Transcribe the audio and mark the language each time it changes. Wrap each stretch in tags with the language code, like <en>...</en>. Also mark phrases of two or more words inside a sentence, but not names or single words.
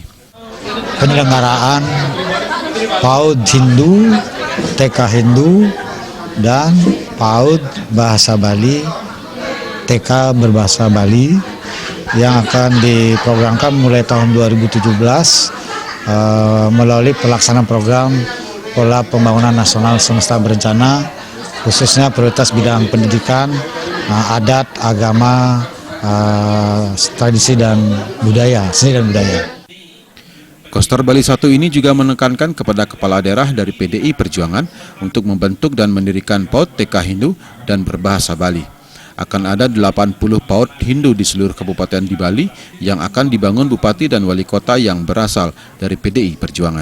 <id>Penyelenggaraan PAUD Hindu, TK Hindu, dan PAUD Bahasa Bali, TK Berbahasa Bali yang akan diprogramkan mulai tahun 2017 melalui pelaksanaan program pola pembangunan nasional semesta berencana khususnya prioritas bidang pendidikan, adat, agama, tradisi dan budaya, seni dan budaya. Koster Bali 1 ini juga menekankan kepada kepala daerah dari PDI Perjuangan untuk membentuk dan mendirikan PAUD TK Hindu dan Berbahasa Bali. Akan ada 80 PAUD Hindu di seluruh kabupaten di Bali yang akan dibangun bupati dan wali kota yang berasal dari PDI Perjuangan.</id>